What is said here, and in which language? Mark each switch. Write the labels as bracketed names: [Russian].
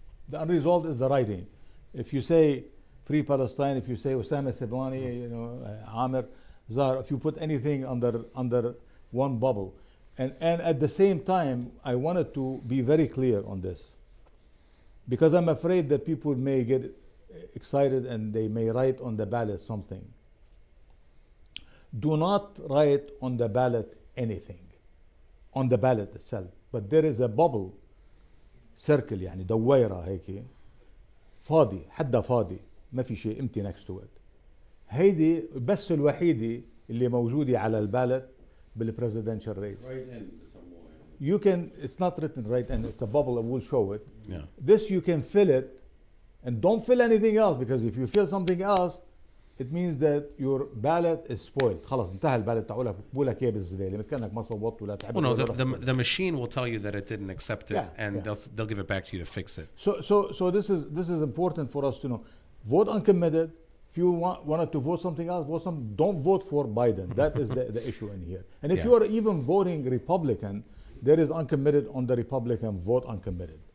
[English] The unresolved is the writing. If you say Free Palestine, if you say Osama Siblani, Amir Zahar, if you put anything under one bubble, and at the same time, I wanted to be very clear on this, because I'm afraid that people may get excited and they may write on the ballot something. Do not write on the ballot anything on the ballot itself, but there is a bubble circle, [Arabic] يعني دويرة هيك فاضي، حدها فاضي، ما في شيء [English] empty next to it. [Arabic] هيدي بس الوحيدة اللي موجودة على البالت بالpresidential race. [English] Right in You can, it's not written right and it's a bubble and we'll show it. Yeah. This you can fill it and don't fill anything else, because if you fill something else, it means that your ballot is spoiled. [Arabic] خلاص انتهى البالت تاعولك بقولك اياه بالزبالة مثل كأنك ما صوتت ولا تعبت. [English] Well, no, the machine will tell you that it didn't accept it, Yeah, and yeah. they'll give it back to you to fix it. So this is important for us to know. Vote uncommitted. If you wanted to vote something else, don't vote for Biden. That is the issue in here. And if Yeah. you are even voting Republican, there is uncommitted on the Republican, vote uncommitted.